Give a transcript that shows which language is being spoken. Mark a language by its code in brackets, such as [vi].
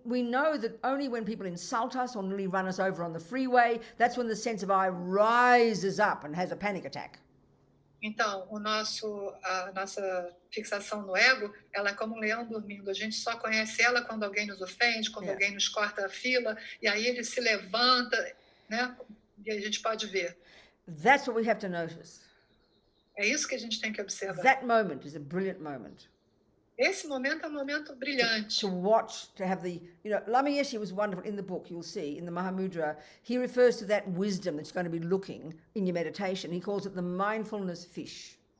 [en] we know that only when people insult us or nearly run us over on the freeway, that's when the sense of I rises up and has a panic attack. [pt] Então, a nossa fixação no ego, ela é como um leão dormindo. A gente só conhece ela quando alguém nos ofende, quando alguém nos corta a fila, e aí ele se levanta, né? E a gente pode ver. [en] That's what we have to notice. [pt] É isso que a gente tem que observar. [en] That moment is a brilliant moment. [pt] Esse momento é um momento brilhante. [en] To watch, to have the, Lama Yeshe was wonderful in the book, you'll see, in the Mahamudra, he refers to that wisdom that's going to be looking in your meditation. He calls it the mindfulness fish.